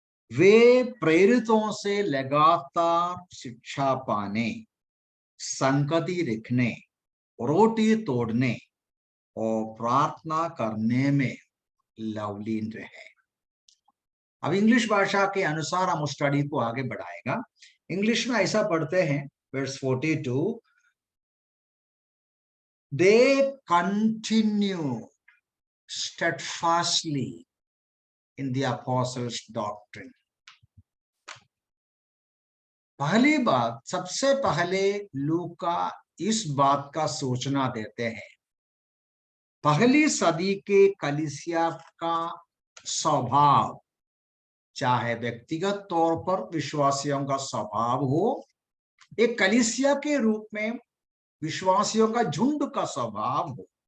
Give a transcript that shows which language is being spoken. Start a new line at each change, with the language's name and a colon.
Hindi: वे प्रेरितों से लगातार शिक्षा पाने, संगति रखने, रोटी तोड़ने और प्रार्थना करने में लवलीन रहे। अब इंग्लिश भाषा के अनुसार हम स्टडी को आगे बढ़ाएगा। इंग्लिश में ऐसा पढ़ते हैं verse 42,
English: they continued steadfastly in the apostles' doctrine.
Hindi: पहली बात, सबसे पहले लूका इस बात का सूचना देते हैं, पहली सदी के कलीसिया का स्वभाव, चाहे व्यक्तिगत तौर पर विश्वासियों का स्वभाव हो, एक कलीसिया के रूप में विश्वासियों का झुंड का स्वभाव हो,